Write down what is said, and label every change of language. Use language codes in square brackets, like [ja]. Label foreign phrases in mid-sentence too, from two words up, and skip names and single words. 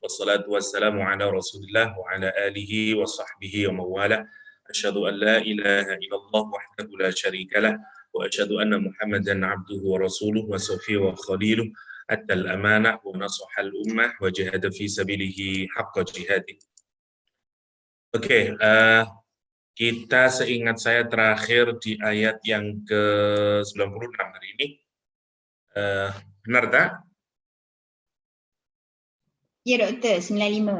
[ar] والصلاة والسلام على رسول الله وعلى آله وصحبه ومن والاه. أشهد أن لا إله إلا الله وحده لا شريك له وأشهد أن محمدا عبده ورسوله وصفيه وخليله أدى الأمانة ونصح الأمة وجاهد في سبيله حق جهاده. [ms] Oke, kita seingat saya terakhir di ayat yang ke-96 hari ini. Benar tak? Ya doktor, 95.